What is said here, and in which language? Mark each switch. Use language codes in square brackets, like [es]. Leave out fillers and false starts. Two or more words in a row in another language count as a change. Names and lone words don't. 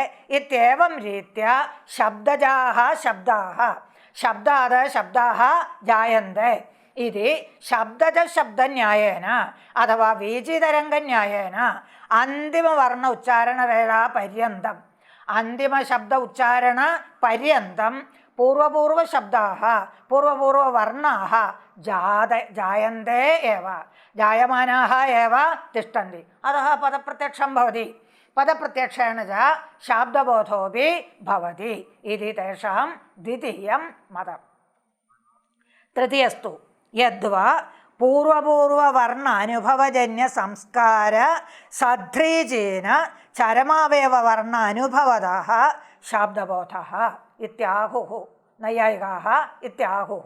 [sa] ഇത്യേവം രീതിയാ ശബ്ദജാഃ ശബ്ദാഃ ശബ്ദാത് ശബ്ദാഃ ജായन्ते ഇതി ശബ്ദജ ശബ്ദന്യായേന അഥവാ വീചിതരംഗന്യായേന അന്തിമവർണ്ണ ഉച്ചാരണവേളാ പര്യന്തം അന്തിമ ശബ്ദ ഉച്ചാരണ പര്യന്തം പൂർവപൂർവശബ്ദാഃ പൂർവപൂർവവർണ്ണാഃ ജായन्ते एव जायमानाः एव तिष्ठन्ति. अतः पदप्रत्यक्षं भवति. पदप्रत्यक्षेण च शाब्दबोधोऽपि भवति इति तेषां द्वितीयं मतम्. तृतीयस्तु यद्वा पूर्वपूर्ववर्णानुभवजन्यसंस्कार सध्रीचेन चरमावयववर्ण अनुभवतः शाब्दबोधः इत्याहुः नैयायिकाः इत्याहुः.